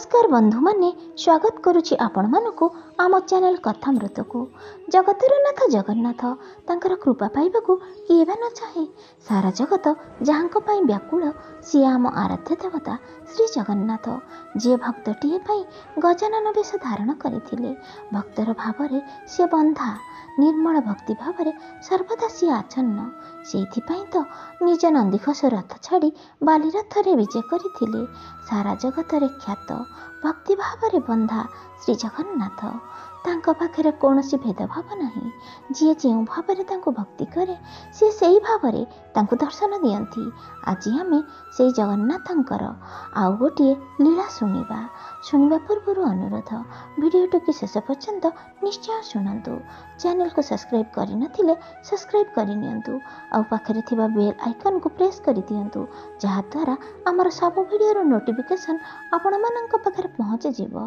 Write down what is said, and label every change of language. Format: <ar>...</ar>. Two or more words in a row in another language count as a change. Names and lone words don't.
<or>ବନ୍ଧୁ ମାନେ ସ୍ୱାଗତ କରୁଛି ଆପଣ ମାନକୁ ଆମ ଚ୍ୟାନେଲ କଥାମୃତ କୁ। ଜଗତର ନାଥ ଜଗନ୍ନାଥ ତାଙ୍କର କୃପା ପାଇବାକୁ କିଏ ବା ନ ଚାହେଁ। ସାରା ଜଗତ ଯାହାଙ୍କ ପାଇଁ ବ୍ୟାକୁଳ ସେ ଆମ ଆରାଧ୍ୟ ଦେବତା ଶ୍ରୀ ଜଗନ୍ନାଥ, ଯେ ଭକ୍ତଟିଏ ପାଇଁ ଗଜାନନ ବେଶ ଧାରଣ କରିଥିଲେ। ଭକ୍ତର ଭାବରେ ସେ ବନ୍ଧା, ନିର୍ମଳ ଭକ୍ତି ଭାବରେ ସର୍ବଦା ସେ ଆଚ୍ଛନ୍ନ। ସେଇଥିପାଇଁ ତ ନିଜ ନନ୍ଦିଘୋଷ ରଥ ଛାଡ଼ି ବାଲି ରଥରେ ବିଜୟ କରିଥିଲେ। ସାରା ଜଗତରେ ଖ୍ୟାତ ଭକ୍ତି ଭାବରେ ବନ୍ଧା ଶ୍ରୀ ଜଗନ୍ନାଥ, ତାଙ୍କ ପାଖରେ କୌଣସି ଭେଦଭାବ ନାହିଁ। ଯିଏ ଯେଉଁ ଭାବରେ ତାଙ୍କୁ ଭକ୍ତି କରେ ସେ ସେଇ ଭାବରେ ତାଙ୍କୁ ଦର୍ଶନ ଦିଅନ୍ତି। ଆଜି ଆମେ ସେଇ ଜଗନ୍ନାଥଙ୍କର ଆଉ ଗୋଟେ ଲୀଳା ଶୁଣିବା ପୂର୍ବ ଅନୁରୋଧ ଭିଡିଓ କି ଶେଷ ପର୍ଯ୍ୟନ୍ତ ନିଶ୍ଚୟ ଶୁଣୁ। ଚ୍ୟାନେଲ କୁ ସବସ୍କ୍ରାଇବ କରି ନଥିଲେ ସବସ୍କ୍ରାଇବ କରି ନିଅନ୍ତୁ, ଆଉ ପାଖରେ ଥିବା ବେଲ ଆଇକନ କୁ ପ୍ରେସ କରି ଦିଅନ୍ତୁ, ଯାହା ଦ୍ୱାରା ଆମର ସବୁ ଭିଡିଓ ର ନୋଟିଫିକେସନ ଆପଣ ମାନକ ପାଖରେ ପହଞ୍ଚି ଯିବ।</or>